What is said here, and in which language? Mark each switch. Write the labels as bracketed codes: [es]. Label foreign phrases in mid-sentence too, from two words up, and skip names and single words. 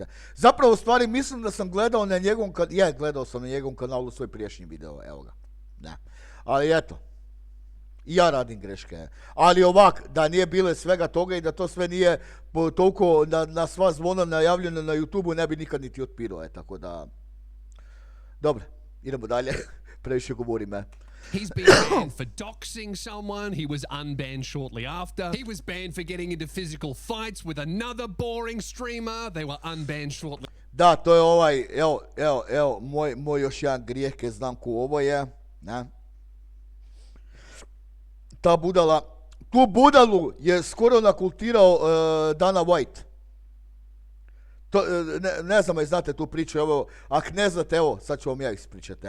[hr] Zapravo, u stvari, mislim da sam gledao na njegovom kanalu, gledao sam na njegovom kanalu svoj prijašnji video, evo ga, ne. Ali eto, i ja radim greške, ali ovak, da nije bile svega toga i da to sve nije toliko na sva zvona najavljeno na YouTubeu, ne bi nikad niti otpirao, tako da, dobro. Idemo dalje, previše govorim, [en] He's been banned for doxing someone. He was unbanned shortly after. He was banned for getting into physical fights with another boring streamer. They were unbanned shortly. [hr] Da, to je evo, moj još jedan grijeh, kaj znam ko ovo je, ne? Tu budalu je skoro nakultirao Dana White. To, ne znam, znate tu priču, evo, ako ne znate, evo, sad ću vam ja ispričati.